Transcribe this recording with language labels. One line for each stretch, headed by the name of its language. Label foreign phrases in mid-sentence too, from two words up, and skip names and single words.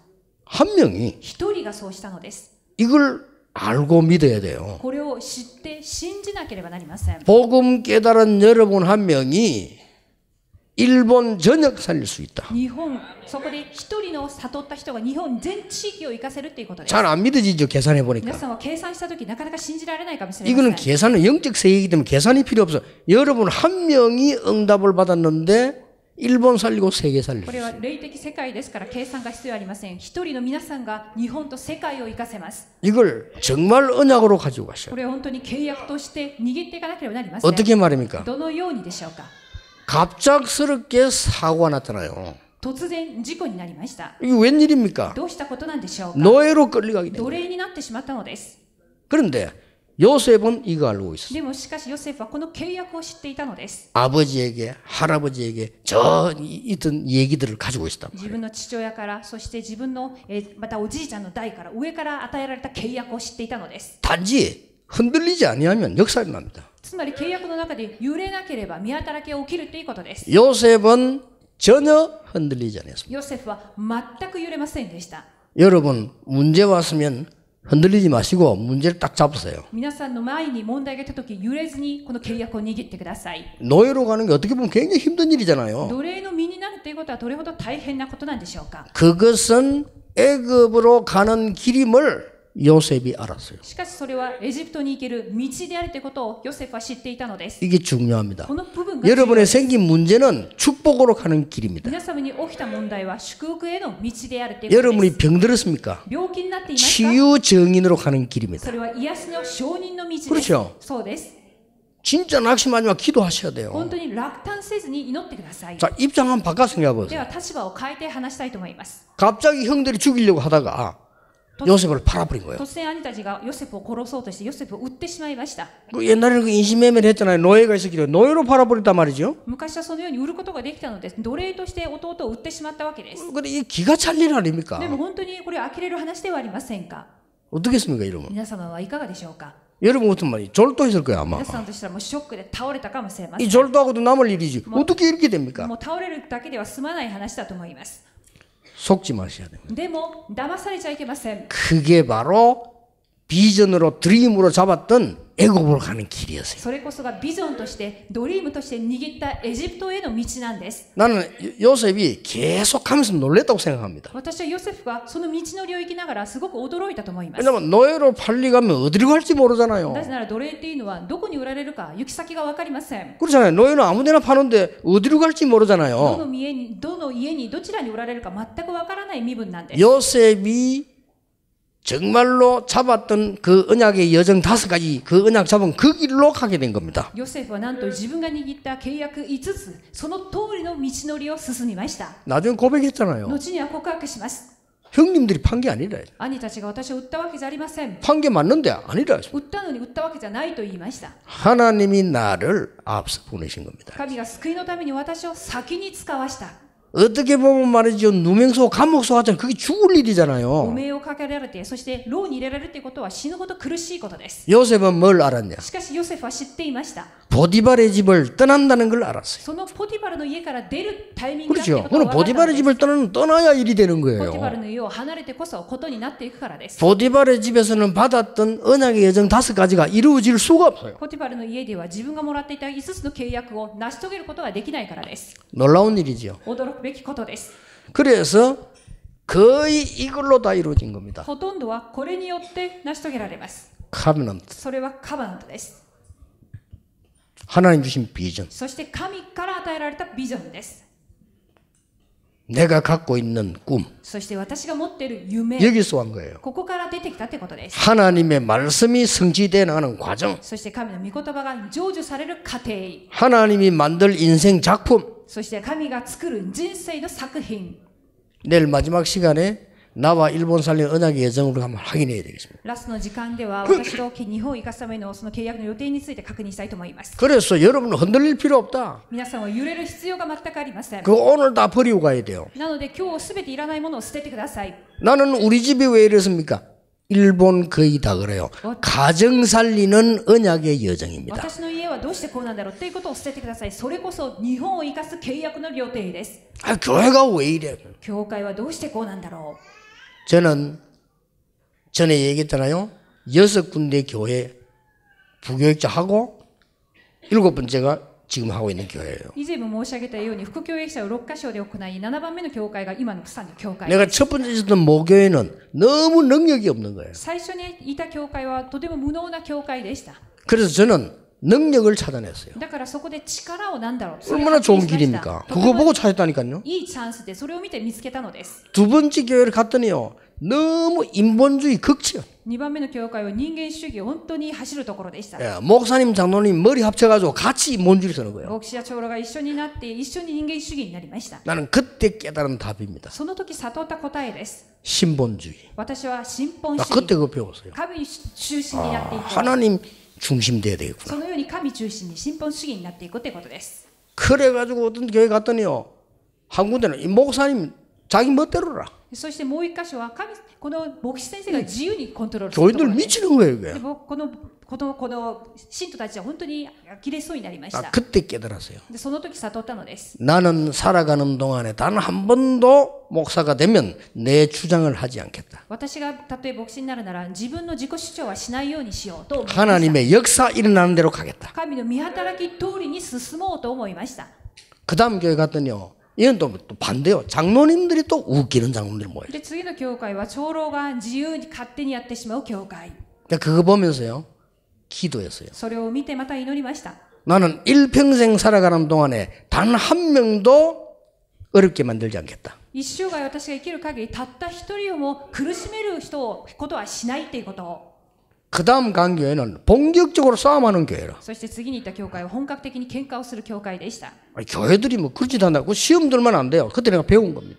Korean: 한 명이
Japanese: 一人がそうしたのです。
Korean: 이걸 알고 믿어야 돼요.
Japanese: これを知って信じなければなりません。
Korean: 복음 깨달은 여러분 한 명이 일본 전역 살릴 수 있다.
Japanese: 日本、そこで一人の悟った人が日本全地域を生かせるということです。
Korean: 잘 안 믿어지죠. 계산해
Japanese: 皆
Korean: 보니까.
Japanese: さんは計算したときなかなか信じられないかもしれま
Korean: 이거는
Japanese: せん。
Korean: 계산은 영적 세계이기 때문에 계산이 필요 없어. 여러분 한 명이 응답을 받았는데 일본 살리고 세계 살릴
Japanese: こ
Korean: 수
Japanese: れは
Korean: 있어요.
Japanese: 霊的世界ですから計算が必要ありません。一人の皆さんが日本と世界を生かせます。
Korean: 이걸 정말 언약으로 가지고 가셔요.
Japanese: これは本当に契約として握っていかなければなりません。
Korean: 어떻게 말입니까?
Japanese: どのようにでしょうか。
Korean: 갑작스럽게 사고가 나타나요.
Japanese: 突然事故になりました。
Korean: 이게 웬일입니까?
Japanese: どうしたことなんでしょうか。
Korean: 노예로 끌려가게 돼요.
Japanese: 奴隷になってしまったのです。
Korean: 그런데 요셉은 이거 알고 있었어요.
Japanese: でもしかしヨセフはこの契約を知っていたのです。
Korean: 아버지에게 할아버지에게 저 있던 얘기들을 가지고 있었단
Japanese: 自
Korean: 말이에요.
Japanese: 分の父親からそして自分のまたおじいちゃんの代から上から与えられた契約を知っていたのです。
Korean: 단지 흔들리지 아니하면 역사가 납니다.
Japanese: つまり契約の中で揺れなければ見働きが起きるということです。
Korean: 요셉은 전혀 흔들리지 않았습니다.
Japanese: ヨセフは全く揺れませんでした。
Korean: 여러분 문제 왔으면 흔들리지 마시고 문제를 딱 잡으세요.
Japanese: 皆さんの前に問題が来た時揺れずにこの契約を握ってください。
Korean: 노예로 가는 게 어떻게 보면 굉장히 힘든 일이잖아요.
Japanese: 奴隷の身になるということはどれほど大変なことなんでしょうか。
Korean: 그것은 애굽으로 가는 길임을 요셉이 알았어요.
Japanese: しかしそれはエジプトに行ける道であるということをヨセフは知っていたのです。
Korean: 이게 중요합니다.
Japanese: この部分が重要
Korean: 여러분의
Japanese: です。
Korean: 생긴 문제는 축복으로 가는 길입니다.
Japanese: 皆様に起きた問題は祝福への道であるということで
Korean: 여러분이
Japanese: す。
Korean: 병들었습니까?
Japanese: 病気になっていますか。
Korean: 치유 정인으로 가는 길입니다.
Japanese: それは癒しの証人の道です。
Korean: 그렇죠.
Japanese: そうです。
Korean: 진짜 낙심하지 마 기도하셔야 돼요.
Japanese: 本当に落胆せずに祈ってください。
Korean: 자, 입장 한번 바꿔 생각해
Japanese: で
Korean: 보세요.
Japanese: は立場を変えて話したいと思います。
Korean: 갑자기 형들이 죽이려고 하다가 요셉을 팔아버린 거예요.
Japanese: 突然兄たちがヨセフを殺そうとしてヨセフを撃ってしまいました。
Korean: 그 옛날에는 그 인신매매를 했잖아요. 노예가 있었기 때문에 노예로 팔아버렸단 말이죠.
Japanese: 昔はそのように売ることができたのです。奴隷として弟を売ってしまったわけです。
Korean: 근데 이 기가 찰 일 아닙니까?
Japanese: でも本当にこれは呆れる話ではありませんか。
Korean: 어떻겠습니까, 이러면?
Japanese: 皆様はいかがでしょうか。
Korean: 여러분 같은 말이 졸도했을 거예요, 아마.
Japanese: 皆さんとしたらもうショックで倒れたかもしれませ
Korean: 이
Japanese: ん。
Korean: 졸도하고도 남을 일이지. 어떻게 이렇게 됩니까?
Japanese: もう倒れるだけでは済まない話だと思います。
Korean: 속지 마셔야 됩니다.
Japanese: でも騙されちゃいけません。
Korean: 그게 바로 비전으로 드림으로 잡았던 애굽으로 가는 길이었어요.
Japanese: それこそがビジョンとしてドリームとして握ったエジプトへの道なんです。
Korean: 나는 요셉이 계속하면서 놀랬다고 생각합니다.
Japanese: 私はヨセフがその道のりを行きながらすごく驚いたと思います。
Korean: 왜냐면 노예로 팔리가면 어디로 갈지 모르잖아요.
Japanese: なぜなら奴隷っていうのはどこに売られるか行き先が分かりません。
Korean: 그렇잖아요. 노예는 아무데나 파는데 어디로 갈지
Japanese: ど
Korean: 모르잖아요.
Japanese: の家にどちらに売られるか全く分からない身分なんです。
Korean: 요셉이 정말로 잡았던 그 언약의 여정 5가지 그 언약 잡은 그 길로 가게 된 겁니다.
Japanese: ヨセフはなんと自分が握った契約5つ、その通りの道のりを進みました。
Korean: 나중에 고백했잖아요.
Japanese: 後には告白します。
Korean: 형님들이 판 게 아니라
Japanese: 兄たちが私を売ったわけじゃありません。
Korean: 판 게 맞는데 아니라
Japanese: 売ったのに売ったわけじゃないと言いました。
Korean: 하나님이 나를 앞서 보내신 겁니다.
Japanese: 神が救いのために私を先に使わした。
Korean: 어떻게 보면 말이죠. 누명소 감옥소 하잖아요. 그게 죽을
Japanese: 汚
Korean: 일이잖아요.
Japanese: 名をかけられて、そして牢に入れられるということは死ぬほど苦しいことです。
Korean: 요셉은 뭘 알았냐?
Japanese: しかしヨセフは知っていました。
Korean: 보디발의 집을 떠난다는 걸 알았어요.
Japanese: そのポティバルの家から出るタイミングだって
Korean: 그렇죠.
Japanese: ことが
Korean: 그는
Japanese: 分かったの
Korean: 보디발의
Japanese: です。
Korean: 집을 떠나야 일이 되는
Japanese: ポティバル
Korean: 거예요.
Japanese: の家を離れてこそことになっていくからです。
Korean: 보디발의 집에서는 받았던 언약의 여정 5가지가 이루어질 수가 없어요.
Japanese: ポティバルの家では自分がもらっていた5つの契約を成し遂げることができないからです。
Korean: 놀라운 일이죠.
Japanese: 驚くべきことです。
Korean: 그래서 거의 이걸로 다 이루어진 겁니다.
Japanese: ほとんどはこれによって成し遂げられます。
Korean: 카베넌트.
Japanese: それはカバナントです。
Korean: 하나님 주신 비전.
Japanese: そして神から与えられたビジョンです。
Korean: 내가 갖고 있는 꿈.
Japanese: そして私が持っている夢、
Korean: 여기서 온 거예요.
Japanese: ここから出てきたってことです。
Korean: 하나님의 말씀이 성취되어 나가는 과정.
Japanese: そして神の御言葉が成就される過程、
Korean: 하나님이 만들 인생 작품.
Japanese: そして神が作る人生の作品。
Korean: 내일 마지막 시간에 나와 일본 살린 언약의 여정으로 한번 확인해야 되겠습니다.
Japanese: ラストの時間では私と日本を生かすためのその契約の予定について確認したいと思います。
Korean: 그래서 여러분은 흔들릴 필요 없다.
Japanese: 皆さんは揺れる必要が全くありません。
Korean: 그거 오늘 다 버리고 가야 돼요.
Japanese: なので今日すべていらないものを捨ててください。
Korean: 나는 우리 집이 왜 이랬습니까? 일본 거의 다 그래요. 가정 살리는 언약의 여정입니다.
Japanese: 私の家はどうしてこうなんだろうということを捨ててください。それこそ日本を生かす契約の予定です。
Korean: 아, 교회가 왜 이래?
Japanese: 教会はどうしてこうなんだろ
Korean: 저는 전에 얘기했잖아요. 6군데 교회 부교육자 하고 7번째가 지금 하고 있는 교회예요.
Japanese: う。以前も申し上げたように副教育者を6カ所で行い、7番目の教会が今のプサンの教会。
Korean: 내가 첫 번째 있었던 모교회는 너무 능력이 없는 거예요.
Japanese: 最初にいた教会はとても無能な教会でした。
Korean: 그래서 저는 능력을 찾아냈어요.
Japanese: だからそこで力をなんだろう。
Korean: 얼마나 좋은
Japanese: それを発見しました
Korean: 길입니까? 그거 보고 찾았다니까요.
Japanese: いいチャンスでそれを見て見つけたのです。
Korean: 두 번째 교회를 갔더니요. 너무 인본주의 극치요.
Japanese: 2 番目の教会は人間主義本当に走るところでした。
Korean: 예, 목사님, 장로님 머리 합쳐가지고 같이 인본주의 서는 거예요.
Japanese: 牧師や長老が一緒になって一緒に人間主義になりました。
Korean: 나는 그때 깨달은 답입니다.
Japanese: その時悟った答えです。
Korean: 신본주의.
Japanese: 私は信本
Korean: 나
Japanese: 主
Korean: 그때
Japanese: 義、
Korean: 그거 배웠어요.
Japanese: 神中心になっていく。
Korean: 하나님 중심 돼야 되겠구나.
Japanese: そのように神中心に信本主義になっていくということです。
Korean: 그래가지고 어떤 교회 갔더니요. 한 군데는 이 목사님 자기 멋대로라.
Japanese: そしてもう一箇所はこの牧師先生が自由にコントロールするとこ
Korean: 교인들
Japanese: ろです。
Korean: 미치는 거예요, 이게.
Japanese: でこの信徒たちは本当に呆れそうになりまし
Korean: 아,
Japanese: た。
Korean: 그때 깨달았어요.
Japanese: でその時悟ったのです。
Korean: 나는 살아가는 동안에 단 한 번도 목사가 되면 내 주장을 하지 않겠다.
Japanese: 私がたとえ牧師になるなら自分の自己主張はしないようにしようと思いました。
Korean: 하나님의 역사 일어나는 대로 가겠다.
Japanese: 神の見働き通りに進もうと思いました。
Korean: 그 다음 교회 갔더니요. 이건 또 반대요. 장로님들이 또 웃기는 장로님들이 모여요.
Japanese: で次の教会は長老が自由に勝手にやってしまう教会。
Korean: 그거 보면서요. 기도했어요.
Japanese: それを見てまた祈りました。
Korean: 나는 일평생 살아가는 동안에 단 한 명도 어렵게 만들지 않겠다.
Japanese: 一生涯私が生きる限りたった一人をも苦しめることはしないということを。
Korean: 그 다음 간 교회는 본격적으로 싸움하는 교회라.
Japanese: そして次に行った教会は本格的に喧嘩をする教会でした。
Korean: 교회들이 뭐 그렇지도 않다고 시험 들면 안 돼요. 그때 내가 배운 겁니다.